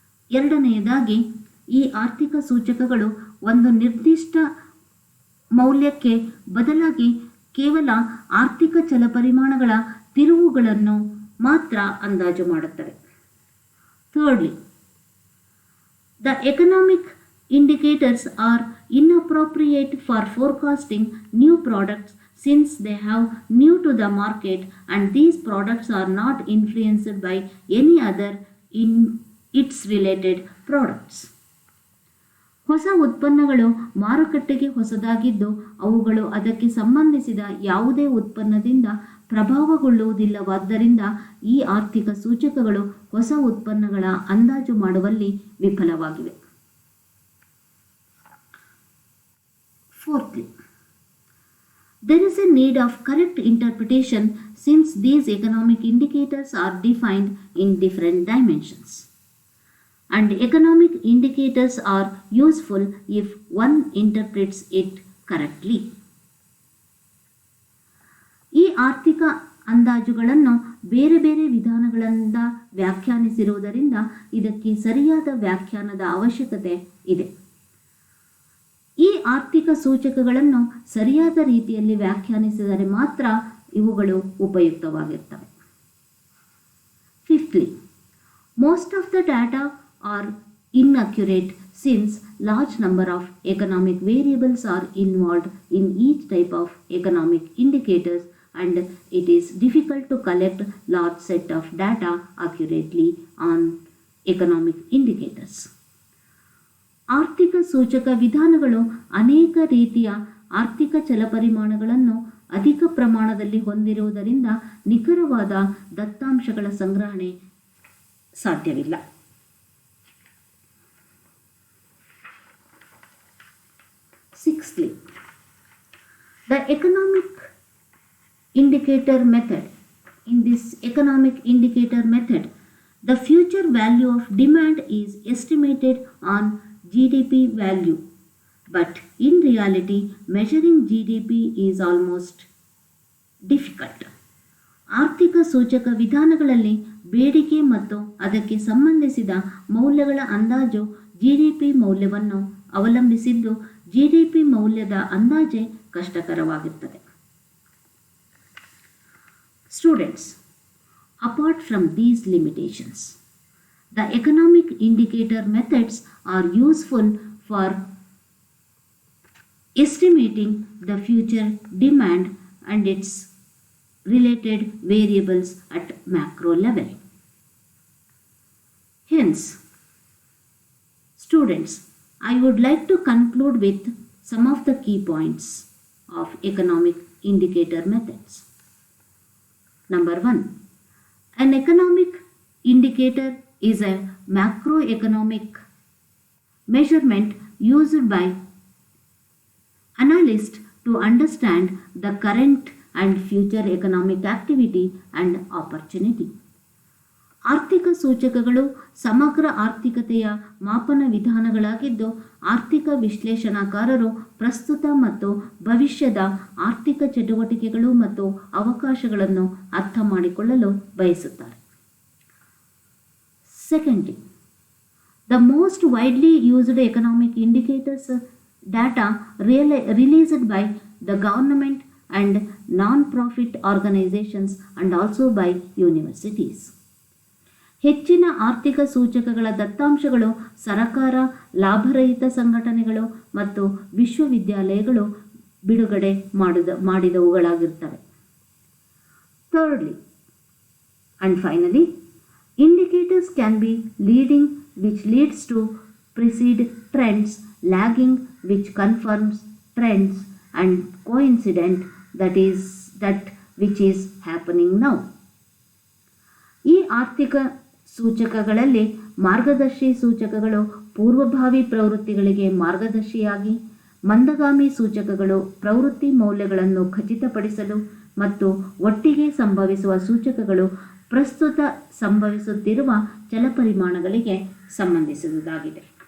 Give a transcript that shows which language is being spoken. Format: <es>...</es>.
<kn>ಎರಡನೆಯದಾಗಿ, ಈ ಆರ್ಥಿಕ ಸೂಚಕಗಳು ಒಂದು ನಿರ್ದಿಷ್ಟ ಮೌಲ್ಯಕ್ಕೆ ಬದಲಾಗಿ ಕೇವಲ ಆರ್ಥಿಕ ಚಲಪರಿಮಾಣಗಳ ತಿರುವುಗಳನ್ನು ಮಾತ್ರ ಅಂದಾಜು ಮಾಡುತ್ತವೆ.</kn> <en>Thirdly, the economic indicators are inappropriate for forecasting new products since they have new to the market and these products are not influenced by any other in its related products.</en> <kn>ಹೊಸ ಉತ್ಪನ್ನಗಳು ಮಾರುಕಟ್ಟೆಗೆ ಹೊಸದಾಗಿದ್ದು ಅವುಗಳು ಅದಕ್ಕೆ ಸಂಬಂಧಿಸಿದ ಯಾವುದೇ ಉತ್ಪನ್ನದಿಂದ ಪ್ರಭಾವಗೊಳ್ಳುವುದಿಲ್ಲವಾದ್ದರಿಂದ ಈ ಆರ್ಥಿಕ ಸೂಚಕಗಳು ಹೊಸ ಉತ್ಪನ್ನಗಳ ಅಂದಾಜು ಮಾಡುವಲ್ಲಿ ವಿಫಲವಾಗಿವೆ.</kn> <en>Fourthly, there is a need of correct interpretation since these economic indicators are defined in different dimensions. And economic indicators are useful if one interprets it correctly.</en> <kn>ಈ ಆರ್ಥಿಕ ಅಂದಾಜುಗಳನ್ನು ಬೇರೆ ಬೇರೆ ವಿಧಾನಗಳಿಂದ ವ್ಯಾಖ್ಯಾನಿಸಿರುವುದರಿಂದ ಇದಕ್ಕೆ ಸರಿಯಾದ ವ್ಯಾಖ್ಯಾನದ ಅವಶ್ಯಕತೆ ಇದೆ. ಈ ಆರ್ಥಿಕ ಸೂಚಕಗಳನ್ನು ಸರಿಯಾದ ರೀತಿಯಲ್ಲಿ ವ್ಯಾಖ್ಯಾನಿಸಿದರೆ ಮಾತ್ರ ಇವುಗಳು ಉಪಯುಕ್ತವಾಗಿರ್ತವೆ.</kn> <en>Fifthly, most of the data are inaccurate since large number of economic variables are involved in each type of economic indicators and it is difficult to collect large set of data accurately on economic indicators.</en> <kn>ಆರ್ಥಿಕ ಸೂಚಕ ವಿಧಾನಗಳು ಅನೇಕ ರೀತಿಯ ಆರ್ಥಿಕ ಚಲಪರಿಮಾಣಗಳನ್ನು ಅಧಿಕ ಪ್ರಮಾಣದಲ್ಲಿ ಹೊಂದಿರುವುದರಿಂದ ನಿಖರವಾದ ದತ್ತಾಂಶಗಳ ಸಂಗ್ರಹಣೆ ಸಾಧ್ಯವಿಲ್ಲ.</kn> <en>Sixthly, the economic indicator method. In this economic indicator method, the future value of demand is estimated on GDP value, but in reality, measuring GDP is almost difficult.</en> <kn>ಆರ್ಥಿಕ ಸೂಚಕ ವಿಧಾನಗಳಲ್ಲಿ ಬೇಡಿಕೆ ಮತ್ತು ಅದಕ್ಕೆ ಸಂಬಂಧಿಸಿದ ಮೌಲ್ಯಗಳ ಅಂದಾಜು ಜಿಡಿಪಿ ಮೌಲ್ಯವನ್ನು ಅವಲಂಬಿಸಿದ್ದು ಜಿಡಿಪಿ ಮೌಲ್ಯದ ಅಂದಾಜೆ ಕಷ್ಟಕರವಾಗಿರುತ್ತದೆ.</kn> <en>Students, apart from these limitations, the economic indicator methods are useful for estimating the future demand and its related variables at macro level. Hence, students, I would like to conclude with some of the key points of economic indicator methods. Number 1. An economic indicator is a macroeconomic measurement used by analysts to understand the current and future economic activity and opportunity.</en> <kn>ಆರ್ಥಿಕ ಸೂಚಕಗಳು ಸಮಗ್ರ ಆರ್ಥಿಕತೆಯ ಮಾಪನ ವಿಧಾನಗಳಾಗಿದ್ದು, ಆರ್ಥಿಕ ವಿಶ್ಲೇಷಣಾಕಾರರು ಪ್ರಸ್ತುತ ಮತ್ತು ಭವಿಷ್ಯದ ಆರ್ಥಿಕ ಚಟುವಟಿಕೆಗಳು ಮತ್ತು ಅವಕಾಶಗಳನ್ನು ಅರ್ಥ ಮಾಡಿಕೊಳ್ಳಲು ಬಯಸುತ್ತಾರೆ.</kn> <en>Secondly, the most widely used economic indicators data released by the government and non-profit organizations and also by universities.</en> <kn>ಹೆಚ್ಚಿನ ಆರ್ಥಿಕ ಸೂಚಕಗಳ ದತ್ತಾಂಶಗಳು ಸರಕಾರ, ಲಾಭರಹಿತ ಸಂಘಟನೆಗಳು ಮತ್ತು ವಿಶ್ವವಿದ್ಯಾಲಯಗಳು ಬಿಡುಗಡೆ ಮಾಡಿದವುಗಳಾಗಿರ್ತವೆ.</kn> <en>Thirdly and finally, indicators can be leading, which leads to precede trends, lagging, which confirms trends, and coincident, that which is happening now.</en> <kn>ಈ ಆರ್ಥಿಕ ಸೂಚಕಗಳಲ್ಲಿ ಮಾರ್ಗದರ್ಶಿ ಸೂಚಕಗಳು ಪೂರ್ವಭಾವಿ ಪ್ರವೃತ್ತಿಗಳಿಗೆ ಮಾರ್ಗದರ್ಶಿಯಾಗಿ, ಮಂದಗಾಮಿ ಸೂಚಕಗಳು ಪ್ರವೃತ್ತಿ ಮೌಲ್ಯಗಳನ್ನು ಖಚಿತಪಡಿಸಲು ಮತ್ತು ಒಟ್ಟಿಗೆ ಸಂಭವಿಸುವ ಸೂಚಕಗಳು ಪ್ರಸ್ತುತ ಸಂಭವಿಸುತ್ತಿರುವ ಚಲಪರಿಮಾಣಗಳಿಗೆ ಸಂಬಂಧಿಸಿರುವುದಾಗಿದೆ.</kn>